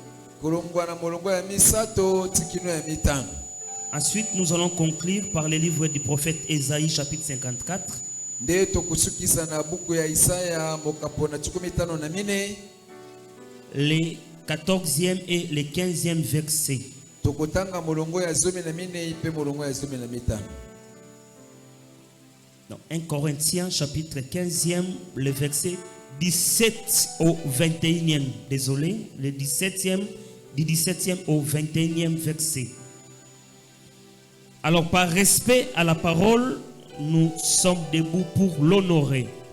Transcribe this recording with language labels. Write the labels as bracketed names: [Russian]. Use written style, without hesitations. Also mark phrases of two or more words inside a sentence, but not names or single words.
[French] Ensuite, nous allons conclure par le livre du prophète Ésaïe chapitre 54. Les 14e et les 15e versets. [Lingala] tokotanga molongo ya 14 pe molongo ya 15. [French] Dans 1 Corinthiens chapitre 15e, le verset 17 au 21e. Désolé, le 17e, du 17e au 21e verset. Alors par respect à la parole, nous sommes debout pour l'honorer.